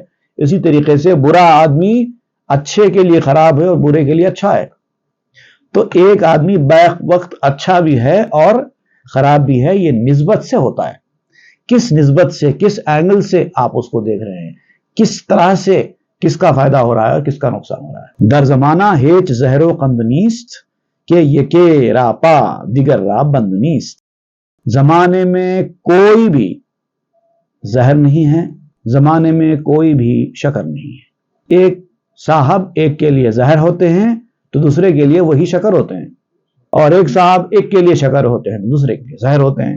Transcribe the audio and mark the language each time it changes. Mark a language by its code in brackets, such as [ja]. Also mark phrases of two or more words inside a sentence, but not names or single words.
[ur] اسی طریقے سے برا آدمی اچھے کے لیے خراب ہے اور برے کے لیے اچھا ہے. تو ایک آدمی بیک وقت اچھا بھی ہے اور خراب بھی ہے. یہ نسبت سے ہوتا ہے. کس نسبت سے، کس اینگل سے آپ اس کو دیکھ رہے ہیں، کس طرح سے کس کا فائدہ ہو رہا ہے اور کس کا نقصان ہو رہا ہے. [fa] در زمانہ ہیچ زہر و قند نیست، کہ یکے را پا دیگر را بند نیست. [ur] زمانے میں کوئی بھی زہر نہیں ہے، زمانے میں کوئی بھی شکر نہیں ہے۔ ایک صاحب ایک کے لیے زہر ہوتے ہیں تو دوسرے کے لیے وہی شکر ہوتے ہیں، اور ایک صاحب ایک کے لیے شکر ہوتے ہیں تو دوسرے کے لیے زہر ہوتے ہیں۔